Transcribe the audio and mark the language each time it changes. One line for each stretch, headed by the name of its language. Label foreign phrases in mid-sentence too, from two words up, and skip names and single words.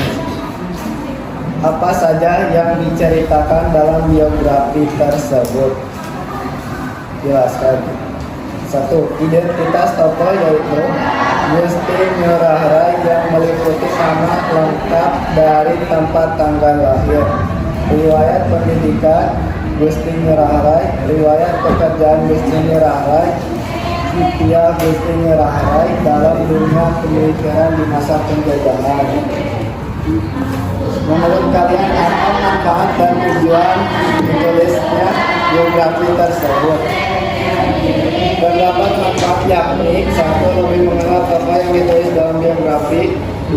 Indonesian: Apa saja yang diceritakan dalam biografi tersebut? Jelaskan. 1. Identitas tokoh yaitu Gusti Ngurah Rai yang meliputi nama lengkap dari tempat tanggal lahir, riwayat pendidikan Gusti Ngurah Rai, riwayat pekerjaan Gusti Ngurah Rai, Cipia Gusti Ngurah Rai dalam dunia pemikiran di masa penjajahan. Menurut kalian apa manfaat dan tujuan ditulisnya biografi tersebut? Terdapat manfaat yakni 1. Lebih mengenal tokoh yang ditulis dalam biografi, 2.